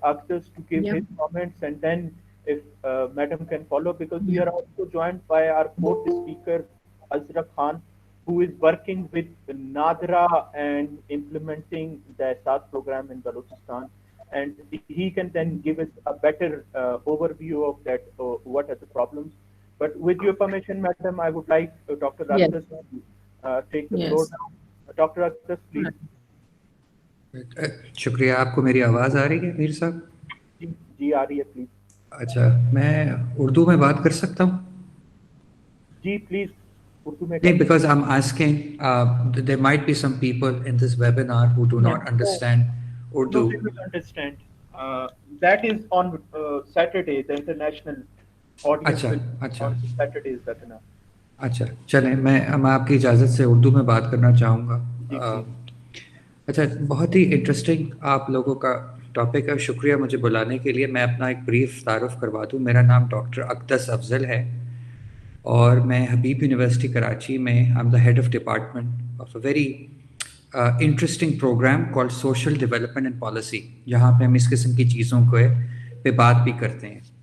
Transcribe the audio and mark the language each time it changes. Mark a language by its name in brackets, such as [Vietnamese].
[English] Akdas to give his comments, and then if Madam can follow, because we are also joined by our fourth speaker, Azra Khan, who is working with Nadra and implementing the SAT program in Balochistan. And he can then give us a better overview of that, what are the problems. But with your permission, Madam, I would like Dr. Akdas to take the floor now. Dr. Akdas, please. [Hindi] शुक्रिया. आपको मेरी आवाज़ आ रही है मीर साहब? जी आ रही है, please. अच्छा, मैं उर्दू में बात कर सकता हूँ? जी प्लीज उर्दू में. [English] नहीं, because I'm asking, there might be some people in this webinar who do not understand Urdu. No, they will understand. That is on Saturday, the international audience. [Hindi] अच्छा. [English] On Saturday is webinar. [Hindi] अच्छा, चलें, मैं आपकी इजाज़त से उर्दू में बात करना चाहूँगा. अच्छा, बहुत ही इंटरेस्टिंग आप लोगों का टॉपिक है. शुक्रिया मुझे बुलाने के लिए. मैं अपना एक ब्रीफ तारुफ करवा दूँ. मेरा नाम डॉक्टर अक़दस अफजल है और मैं हबीब यूनिवर्सिटी कराची में [English] I am the head of department of a very interesting programme called social development and policy, [Hindi] जहाँ पे हम इस किस्म की चीज़ों पे बात भी करते हैं.